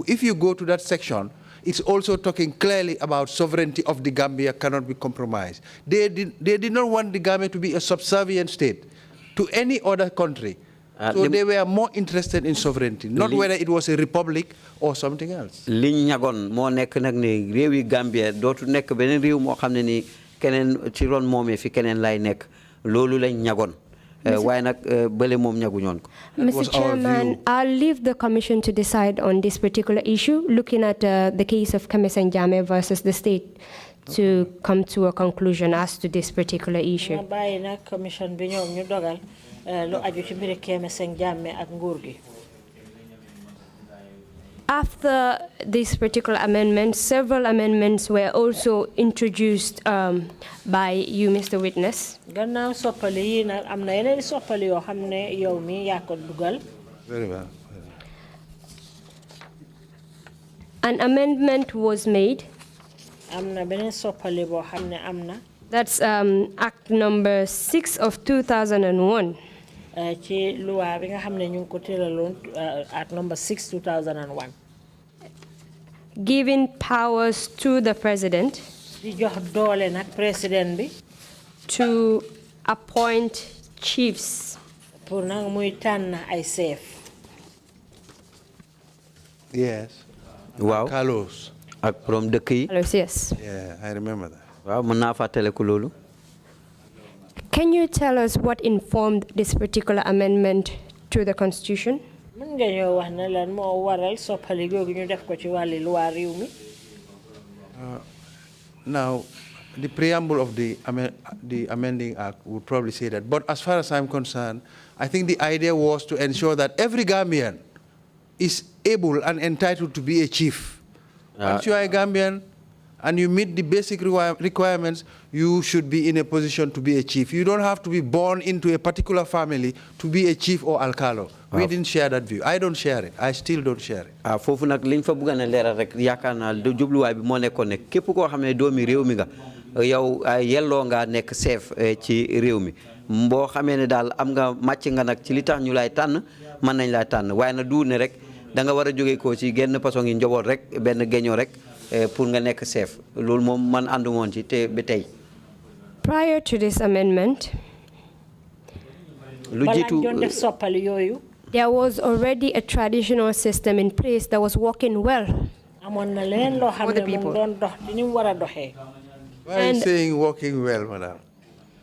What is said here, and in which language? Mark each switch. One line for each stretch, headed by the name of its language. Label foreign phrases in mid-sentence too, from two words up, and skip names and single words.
English: If you go to that section, it's also talking clearly about sovereignty of the Gambia cannot be compromised. They did not want the Gambia to be a subservient state to any other country. So they were more interested in sovereignty, not whether it was a republic or something else.
Wolof: Keneen ci ron moomee fi keneen lay nekk loolu lañ ñagoon waaye nag bële moom ñaguñoon ko.
English: Mr. Chairman, I'll leave the commission to decide on this particular issue, looking at the case of Kemeseng Jammeh versus the state, to come to a conclusion as to this particular issue.
Wolof: Bàyyi nag commission bi ñoom ñu dogal lu aju ci mbiri Kemeseng Jammeh ak nguur gi.
English: After this particular amendment, several amendments were also introduced by you, Mr. Witness.
Wolof: Gannaaw soppali yi nag am na yeneen soppali yoo xam ne yow mi yaa ko dugal.
English: Very well. An amendment was made.
Wolof: Am na beneen soppali boo xam ne am na.
English: That's Act number 6 of 2001.
Wolof: Ci loi bi nga xam ne ñu ngi ko tëraloon
English: Act number 6 2001. Giving powers to the president
Wolof: di jox doole nag président bi
English: to appoint chiefs
Wolof: pour nag muy tànn ay chef.
English: Yes. Wow. Carlos.
Wolof: Ak borom dëkk yi.
English: Carlos, yes. Yeah, I remember that.
Wolof: Waaw mën naa fàttaliku loolu.
English: Can you tell us what informed this particular amendment to the Constitution?
Wolof: Mën nga ñoo wax ne lan moo waral soppali googu ñu def ko ci wàlli loi réew mi.
English: Now, the preamble of the amending act would probably say that. But as far as I'm concerned, I think the idea was to ensure that every Gambian is able and entitled to be a chief. Once you are a Gambian and you meet the basic requirements, you should be in a position to be a chief. You don't have to be born into a particular family to be a chief or alcalo. We didn't share that view. I don't share it. I still don't share it.
Wolof: Foofu nag liñ fa bëgg na leeral rek yaakaar naa jubluwaay bi moo nekkoon ne képp koo xam ne doomi réew mi nga yow yelloo nga nekk chef ci réew mi boo xamee ne daal am nga màcc nga nag ci li tax ñu lay tànn mën nañ lay tànn waaye nag du ne rek da nga war a jógee ko ci genn façon yi njaboot rek benn géñoo rek pour nga nekk chef loolu moom man àndu woon ci te ba tey.
English: Prior to this amendment, there was already a traditional system in place that was working well for the people. Why are you saying working well, madam?